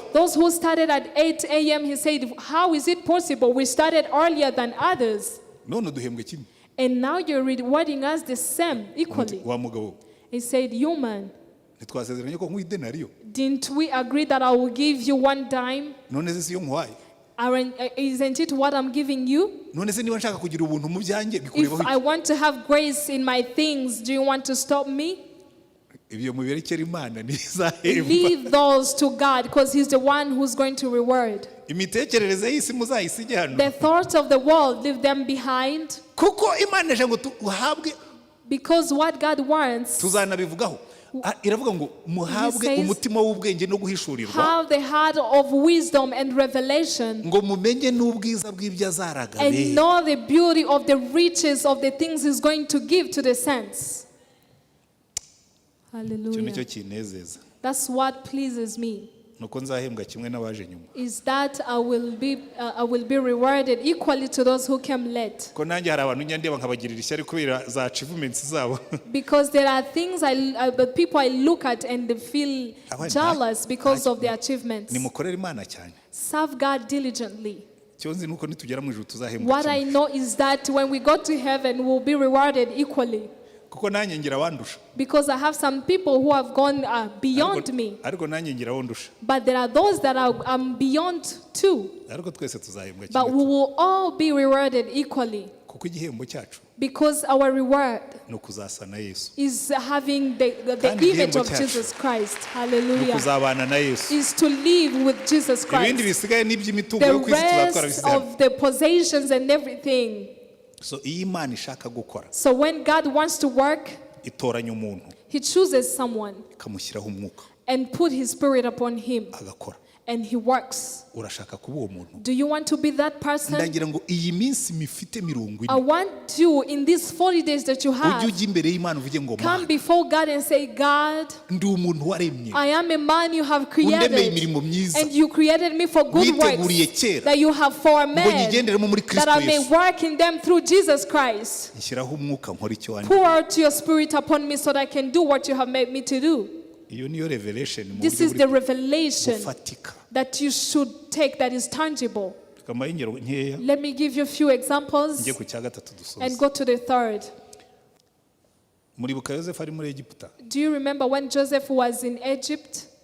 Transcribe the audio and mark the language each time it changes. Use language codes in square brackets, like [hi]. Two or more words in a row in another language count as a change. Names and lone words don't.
[en] Those who started at 8 a.m., he said, how is it possible? We started earlier than others. [rw] None duhembwe kimwe. [en] And now you're rewarding us the same, equally. [rw] Wa mugabo [en] He said, human, [rw] ntitwasezeranye ko nk'uha idenariyo. [en] didn't we agree that I will give you one dime? [rw] None se siyo nkwaye. [en] Isn't it what I'm giving you? [rw] None se niba nshaka kugira ubuntu mu byanjye [en] If [rw] bikurebaho [en] I want to have grace in my things, do you want to stop me? [rw] ibyo muberekera Imana ntizahemba. [en] Leave those to God because He's the one who's going to reward. [rw] Imitekerereze y'isi muzayisige hano. [en] The thoughts of the world, leave them behind. [rw] Kuko Imana ije ngo tuhabwe, [en] Because what God wants, [rw] tuzanabivugaho. Iravuga ngo muhabwe [en] says, [rw] umutima w'ubwenge no guhishurirwa. [en] have the heart of wisdom and revelation, [rw] Ngo mumenye n'ubwiza bw'ibyo [en] and [rw] azaragabe. [en] know the beauty of the riches of the things He's going to give to the saints. [rw] Icyo nicyo Hallelujah. kinezeza. [en] That's what pleases me, [rw] Nuko nzahembwa kimwe n'abaje nyuma. [en] is that I will be rewarded equally to those who came late. [rw] Ko nanjye hari abantu njya ndeba nkabagirira ishyari kubera za achievements zabo. [en] Because there are things people I look at and they feel jealous because of their achievements. [rw] Nimukorere Imana cyane. [en] Serve God diligently. [rw] Cyo nzi nuko nitugera mu ijuru tuzahembwa [en] What I [rw] kimwe. [en] know is that when we go to heaven, we'll be rewarded equally. [rw] kuko nanjye ngira abandusha. [en] Because I have some people who have gone beyond me. [rw] Ariko nanjye ngira abandusha. [en] But there are those that are beyond too. [rw] Ariko twese tuzahembwa kimwe. [en] But we will all be rewarded equally. [rw] Kuko igihembo cyacu [en] Because our reward [rw] no kuzasa na Yesu. [en] is having the image of Jesus Christ. Hallelujah. [rw] Kuzabana na Yesu. [en] Is to live with Jesus Christ. [rw] Ibindi bisigaye n'iby'imitungo yo kwisi tuzatwara [en] rest of the possessions and everything. [rw] So iyi Imana ishaka gukora. [en] So when God wants to work, [rw] itoranya umuntu. [en] He chooses someone [rw] ikamushyiraho umwuka. [en] And put His Spirit upon him. [rw] Agakora. [en] And he works. [rw] Urashaka kuba uwo muntu. [en] Do you want to be that person? [rw] Ndagira ngo iyi minsi mifite 40. [en] I want you in these 40 days that you have. [rw] Ujye imbere y'Imana uvuge ngo [en] come before God and say, God, [rw] ndi umuntu waremye. [en] I am a man you have created. [rw] imirimo myiza. [en] And you created me for good works that you have foremen, that I may work in them through Jesus Christ. [rw] Nshyiraho umwuka nkora icyo wanditse. [en] Pour out your Spirit upon me so that I can do what you have made me to do. This is the revelation that you should take that is tangible. Let me give you a few examples and go to the third. Do you remember when Joseph was in Egypt?